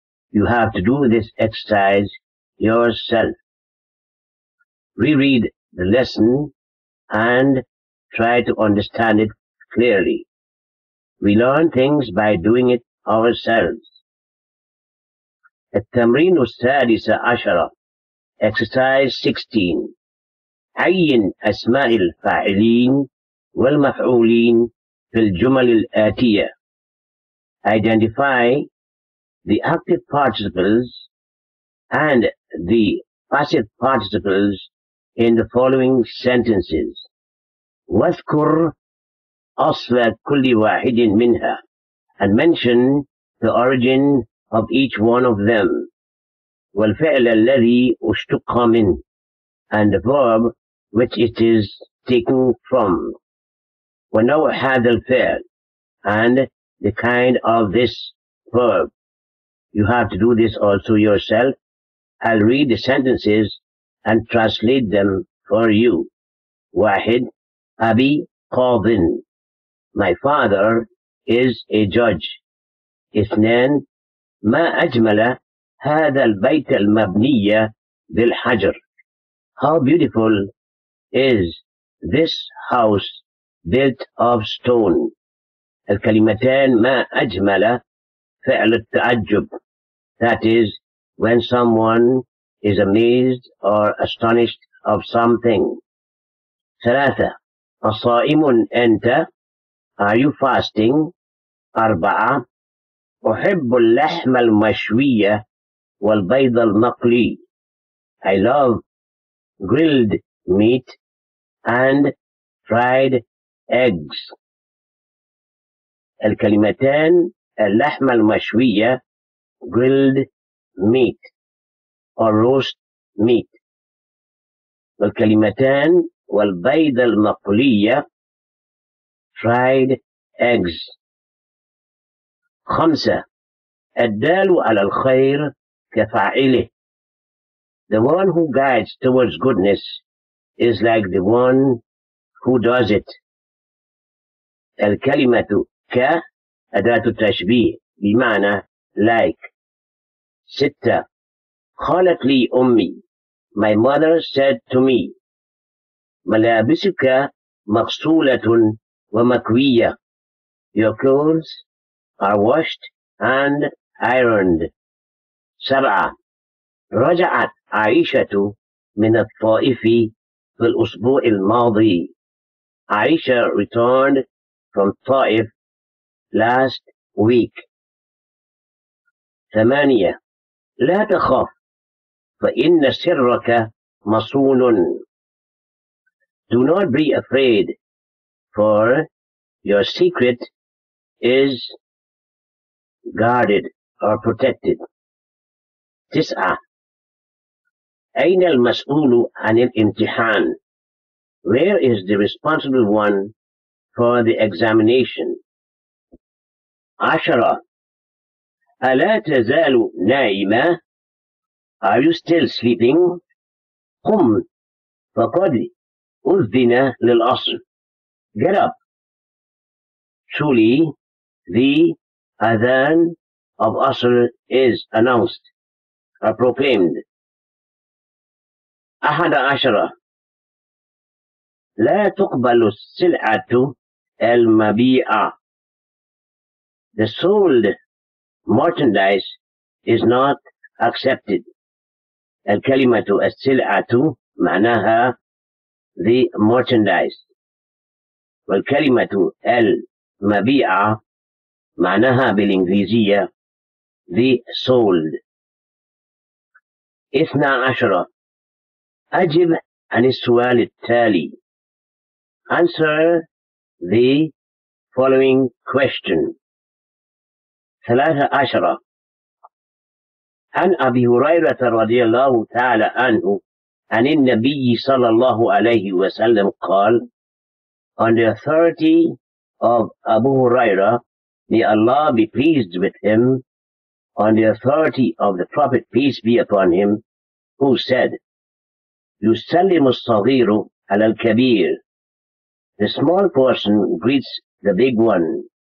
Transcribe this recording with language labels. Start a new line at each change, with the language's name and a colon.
English: You have to do this exercise yourself. Reread the lesson and try to understand it clearly. We learn things by doing it ourselves.
Arabic: التمرين السادس عشر,
English: exercise 16.
Arabic: عين أسماء الفاعلين والمفعولين في الجمل الآتية.
English: Identify the active participles and the passive participles in the following sentences.
Arabic: واذكر أصل كل واحد منها,
English: and mention the origin of each one of them.
Arabic: والفعل الذي اشتق منه,
English: and the verb which it is taken from.
Arabic: ونوع هذا الفعل,
English: and the kind of this verb. You have to do this also yourself. I'll read the sentences and translate them for you.
Arabic: واحد, أبي قاضٍ,
English: my father is a judge.
Arabic: اثنان, ما أجمل هذا البيت المبني بالحجر.
English: How beautiful is this house built of stone.
Arabic: الكلمتان ما أجمل فعل التعجب,
English: that is, when someone is amazed or astonished of something.
Arabic: ثلاثة, أصائم أنت,
English: are you fasting?
Arabic: أربعة, أحب اللحم المشوي والبيض المقلي.
English: I love grilled meat and fried eggs.
Arabic: الكلمتان اللحم المشوية,
English: grilled meat or roast meat.
Arabic: والكلمتان والبيض المقلية,
English: fried eggs.
Arabic: خمسة, الدال على الخير كفاعله.
English: The one who guides towards goodness is like the one who does it. الكلمة ك أداة التشبيه بمعنى like.
Arabic: ستة, قالت لي أمي,
English: my mother said to me.
Arabic: ملابسك مغسولة ومكوية.
English: Your clothes are washed and ironed.
Arabic: سبعة, رجعت عائشة من الطائف في الأسبوع الماضي.
English: Aisha returned from Taif last week.
Arabic: ثمانية, لا تخف فإن سرك مصون.
English: Do not be afraid, for your secret is guarded or protected.
Arabic: تسعة, أين المسؤول عن الامتحان?
English: Where is the responsible one for the examination?
Arabic: عشرة, ألا تزال نائمة?
English: Are you still sleeping?
Arabic: قم فقد أذن للعصر.
English: Get up. Truly, the adhan of Asr is announced or proclaimed.
Arabic: أحد عشرة, لا تقبل السلعة المبيعة.
English: The sold merchandise is not accepted.
Arabic: الكلمة السلعة معناها
English: the merchandise.
Arabic: والكلمة المبيعة معناها بالإنجليزية
English: the sold.
Arabic: اثنا عشرة, أجب عن السؤال التالي.
English: Answer the following question.
Arabic: 13 عن أبي هريرة رضي الله تعالى عنه عن النبي صلى الله عليه وسلم قال,
English: on the authority of Abu Hurairah, may Allah be pleased with him, on the authority of the Prophet, peace be upon him, who said,
Arabic: يُسَلِّمُ الصَّغِيرُ عَلَى الْكَبِيرِ,
English: the small person greets the big one.